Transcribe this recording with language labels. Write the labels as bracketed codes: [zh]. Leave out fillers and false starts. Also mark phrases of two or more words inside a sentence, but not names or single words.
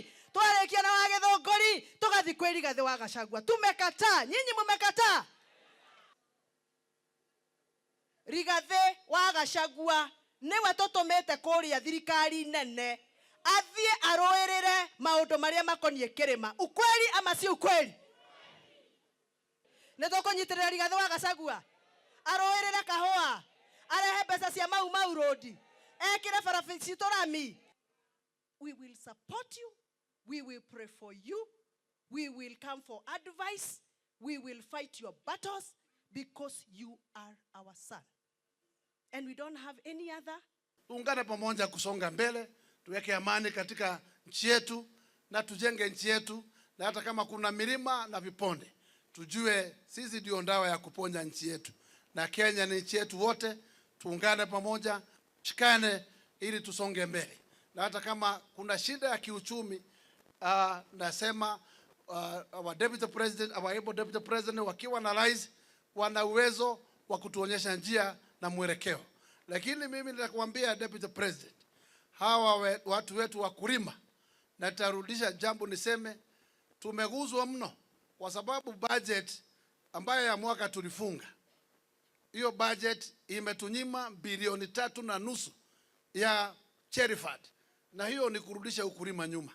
[ki] Twarĩkia na wa Gĩthũngũri tũgathiĩ kwĩ Rigathi wa Gachagua. [sw] Tumekataa, nyinyi mmekataa. [ki] Rigathi wa Gachagua niwe tũtũmĩte kũrĩa thirikari nene athiĩ arũĩrĩre maũndũ marĩa makoniĩ kĩrĩma. [sw] Ukweli ama si ukweli? [ki] Nĩ tũkũnyitĩrĩra Rigathi wa Gachagua arũĩrĩre kahũa arehe mbeca cia Mau Road ekĩre barabara citũ rami? [en] We will support you. We will pray for you. We will come for advice. We will fight your battles because you are our son. And we don't have any other. [sw] Tuungane pamoja kusonga mbele, tuweke amani katika nchi yetu na tujenge nchi yetu, na hata kama kuna milima na viponde tujue sisi ndio dawa ya kuponya nchi yetu. Na Kenya ni nchi yetu wote, tuungane pamoja, shikane ili tusonge mbele. Na hata kama kuna shida ya kiuchumi, nasema [en] our deputy president, our able deputy president [sw] wakiwa na rais wana uwezo wa kutuonyesha njia na mwelekeo. Lakini mimi nitakwambia [en] deputy president, [sw] hawa watu wetu wakulima, na tarudisha jambo niseme tumeguzwa mno kwa sababu budget ambayo ya mwaka tulifunga, hiyo budget imetunyima bilioni 3.5 ya [en] cherry fund, [sw] na hiyo ni kurudisha ukulima nyuma.